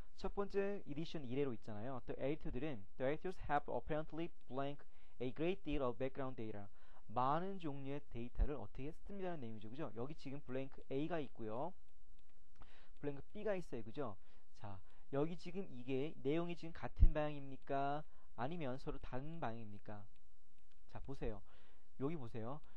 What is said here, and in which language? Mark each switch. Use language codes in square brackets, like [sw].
[ko] 첫 번째 edition 이래로 있잖아요. [en] The editors have apparently blank a great deal of background data. [ko] 많은 종류의 데이터를 어떻게 했습니다는 내용이죠. 그죠? 여기 지금 blank A가 있고요. blank B가 있어요. 그죠? 자, 여기 지금 이게 내용이 지금 같은 방향입니까? 아니면 서로 다른 방향입니까? 자, 보세요. 여기 보세요.